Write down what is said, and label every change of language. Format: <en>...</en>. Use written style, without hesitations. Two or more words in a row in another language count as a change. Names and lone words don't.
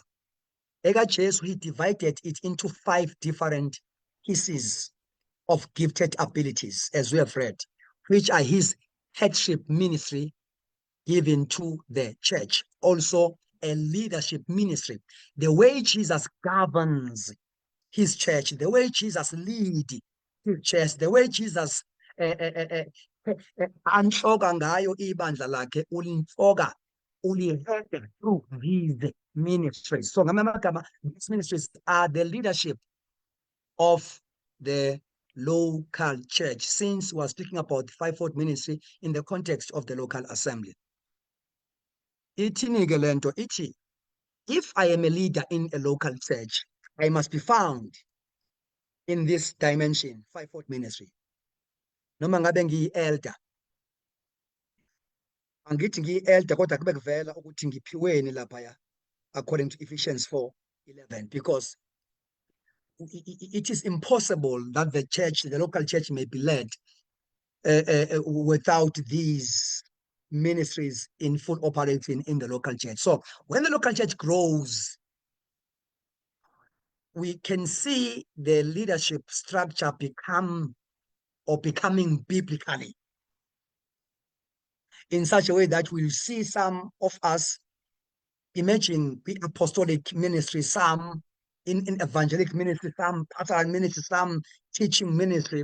<en>Jesus, he divided it into 5 different pieces of gifted abilities, as we have read, which are his headship ministry given to the church, also a leadership ministry. The way Jesus governs his church, the way Jesus leads his church, the way Jesus</en> <zu>anhloka ngayo ibandla lakhe ulinhloka ulihede</zu> <en>through these ministries.</en> <zu>So ngamanye amagama,</zu> <en>these ministries are the leadership of the local church, since we're speaking about the fivefold ministry in the context of the local assembly.</en> <zu>Ithini ke lento ithi,</zu> <en>if I am a leader in a local church, I must be found in this dimension, fivefold ministry.</en> <zu>Noma ngabe ngiyi-elder, angithi ngiyi-elder kodwa kube kuvela ukuthi ngiphiweni laphaya,</zu> <en>according to Ephesians 4:11, because it is impossible that the church, the local church, may be led without these ministries in full operating in the local church. So when the local church grows, we can see the leadership structure becoming biblically, in such a way that we'll see some of us emerging in apostolic ministry, some in evangelic ministry, some pastoral ministry, some teaching ministry.</en>